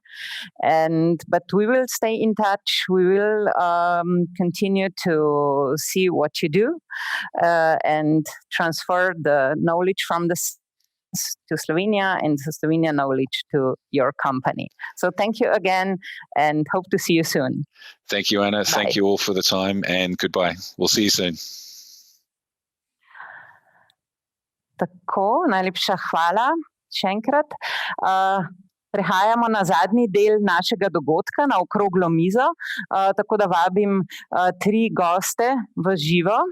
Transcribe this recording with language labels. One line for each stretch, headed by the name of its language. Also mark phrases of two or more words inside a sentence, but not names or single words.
English: But we will stay in touch. We will continue to see what you do and transfer the knowledge from the to Slovenia and the Slovenian knowledge to your company. So thank you again, and hope to see you soon. Thank you, Anna. Bye. Thank you all for the time, and goodbye. We'll see you soon.
Slovenian: Tako, najlepša hvala še enkrat. Prehajamo na zadnji del našega dogodka, na okroglo mizo, tako da vabim 3 goste v živo.